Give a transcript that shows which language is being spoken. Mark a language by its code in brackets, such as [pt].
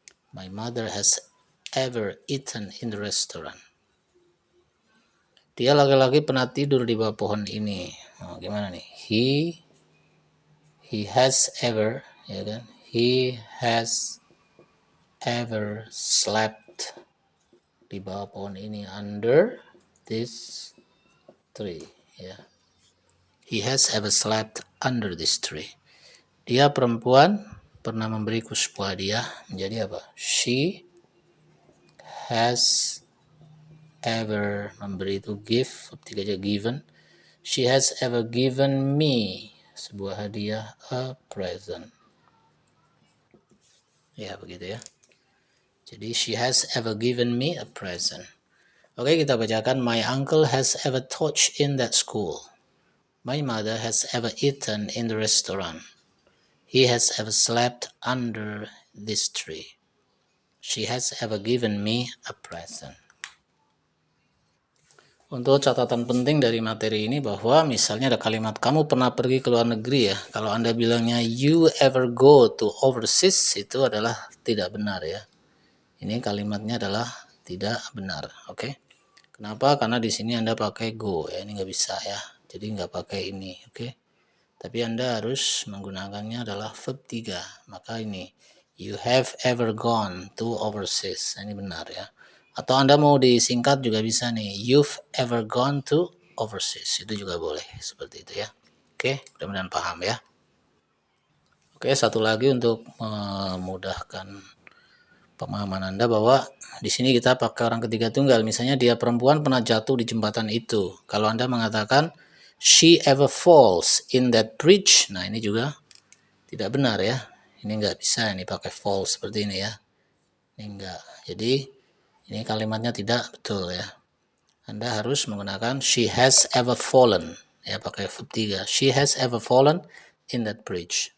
[en] My mother has ever eaten in the restaurant. [id] Dia laki-laki pernah tidur di bawah pohon ini. Nah, gimana nih? [en] He has ever, [id] ya kan? [en] He has ever slept [id] di bawah pohon ini, [en] under this tree ya. He has ever slept under this tree. [id] Dia perempuan pernah memberiku sebuah hadiah, menjadi apa? [en] She has ever, [id] memberi itu give, ketika aja given. [en] She has ever given me, [id] sebuah hadiah, [en] a present. [id] Ya begitu ya. [en] Jadi she has ever given me a present. [id] Oke, kita bacakan. [en] My uncle has ever taught in that school. My mother has ever eaten in the restaurant. He has ever slept under this tree. She has ever given me a present. [id] Untuk catatan penting dari materi ini bahwa misalnya ada kalimat kamu pernah pergi ke luar negeri ya. Kalau Anda bilangnya [en] you ever go to overseas, [id] itu adalah tidak benar ya. Ini kalimatnya adalah tidak benar, oke? Kenapa? Karena di sini Anda pakai go ya, ini nggak bisa ya. Jadi nggak pakai ini, oke? Tapi Anda harus menggunakannya adalah verb 3. Maka ini, [en] you have ever gone to overseas. [id] Ini benar ya. Atau Anda mau disingkat juga bisa nih, [en] you've ever gone to overseas. [id] Itu juga boleh, seperti itu ya. Oke, mudah-mudahan paham ya. Oke, satu lagi untuk memudahkan pemahaman Anda bahwa di sini kita pakai orang ketiga tunggal. Misalnya dia perempuan pernah jatuh di jembatan itu. Kalau Anda mengatakan [en] she ever falls in that bridge, [id] nah ini juga tidak benar ya. Ini nggak bisa ini pakai falls seperti ini ya. Ini enggak. Jadi ini kalimatnya tidak betul ya. Anda harus menggunakan [en] she has ever fallen [id] ya, pakai verb 3. [en] She has ever fallen in that bridge.